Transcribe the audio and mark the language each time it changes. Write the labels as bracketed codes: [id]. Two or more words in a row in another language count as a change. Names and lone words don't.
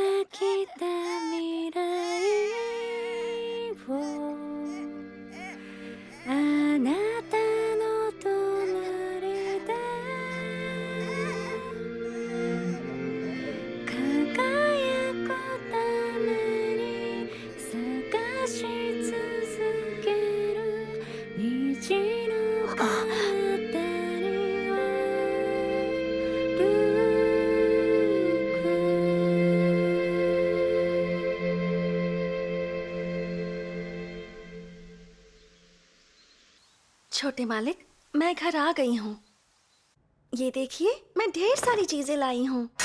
[ja] きた未来をあなたの隣で輝くために探し続ける虹の彼方には [hi] छोटे मालिक, मैं घर आ गई हूँ। ये देखिए, मैं ढेर सारी चीजें लाई हूँ।